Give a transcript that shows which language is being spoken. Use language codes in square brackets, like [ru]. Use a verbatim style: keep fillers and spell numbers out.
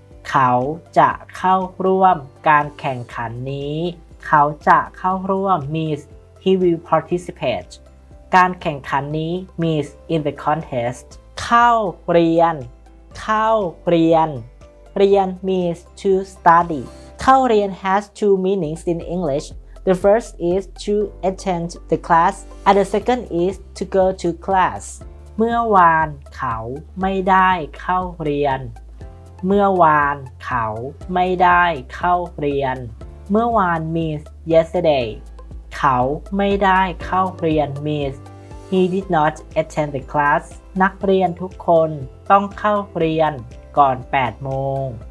[th] เขาจะเข้าร่วมการแข่งขันนี้เขาจะเข้าร่วม [en] means he will participate [th] การแข่งขันนี้ [en] means in the contest [th] เข้าเรียนเข้าเรียนเรียน [en] means to study [th] เข้าเรียน [en] has two meanings in English. The first is to attend the class and the second is to go to class. [th] เมื่อวานเขาไม่ได้เข้าเรียนเมื่อวานเขาไม่ได้เข้าเรียนเมื่อวาน [en] means yesterday [th] เขาไม่ได้เข้าเรียน [en] means he did not attend the class [th] นักเรียนทุกคนต้องเข้าเรียนก่อน แปด โมง